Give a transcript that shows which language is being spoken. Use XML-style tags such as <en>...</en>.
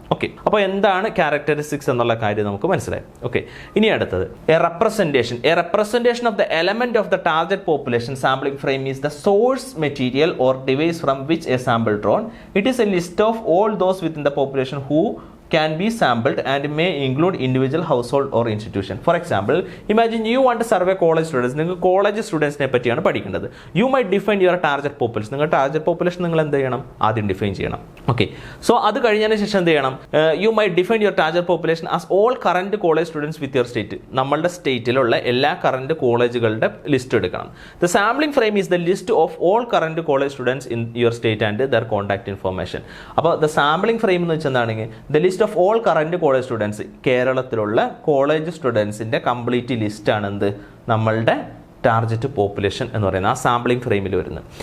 <ml>Okay, അപ്പോൾ എന്താണ് characteristics എന്നുള്ള കാര്യം നമുക്ക് മനസ്സിലായി. ഓക്കെ, ഇനി അടുത്തത്</ml> <en>A representation of the element of the target population sampling frame is the source material or device from which a sample drawn. It is a list of all those within the population who can be sampled and may include individual household or institution. For example, imagine you want to survey college students.</en> <ml>നിങ്ങൾ college സ്റ്റുഡൻസിനെ പറ്റിയാണ് പഠിക്കേണ്ടത്.</ml> <en>You might define your target population.</en> <ml>നിങ്ങൾ target population നിങ്ങൾ എന്ത് ചെയ്യണം, ആദ്യം define ചെയ്യണം. Okay, so അത് കഴിഞ്ഞതിന് ശേഷം എന്ത് ചെയ്യണം,</ml> <en>you might define your target population as all current college students with your state.</en> <ml>നമ്മളുടെ സ്റ്റേറ്റിലുള്ള എല്ലാ കറന്റ് കോളേജുകളുടെ ലിസ്റ്റ് എടുക്കണം.</ml> <en>The sampling frame is the list of all current college students in your state and their contact information.</en> <ml>അപ്പോൾ</ml> <en>the sampling frame</en> <ml>എന്ന് വെച്ചാൽ എന്താണെങ്കിൽ</ml> <en>the list of all current college students,</en> <ml>കേരളത്തിലുള്ള college സ്റ്റുഡൻസിൻ്റെ complete ലിസ്റ്റാണ് എന്ത് നമ്മളുടെ target population എന്ന് പറയുന്നത് ആ സാമ്പിളിംഗ് ഫ്രെയിമിൽ വരുന്നത്.</ml>